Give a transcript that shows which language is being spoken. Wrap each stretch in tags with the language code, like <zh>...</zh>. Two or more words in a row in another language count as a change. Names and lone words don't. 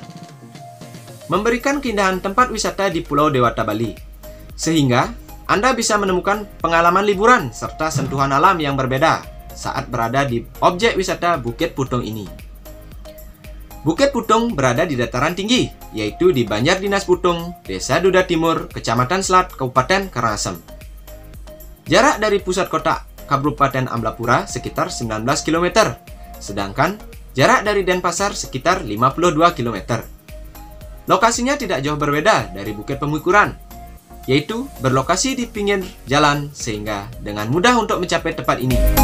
<id>Memberikan keindahan tempat wisata di Pulau Dewata, Bali. Sehingga, Anda bisa menemukan pengalaman liburan serta sentuhan alam yang berbeda saat berada di objek wisata Bukit Putung ini. Bukit Putung berada di dataran tinggi, yaitu di Banjar Dinas Putung, Desa Duda Timur, Kecamatan Selat, Kabupaten Karangasem. Jarak dari pusat kota Kabupaten Amblapura sekitar 19 km. Sedangkan Jarak dari Denpasar sekitar 52 km. Lokasinya tidak jauh berbeda dari Bukit Pemukuran, yaitu berlokasi di pinggir jalan sehingga dengan mudah untuk mencapai tempat ini.</id>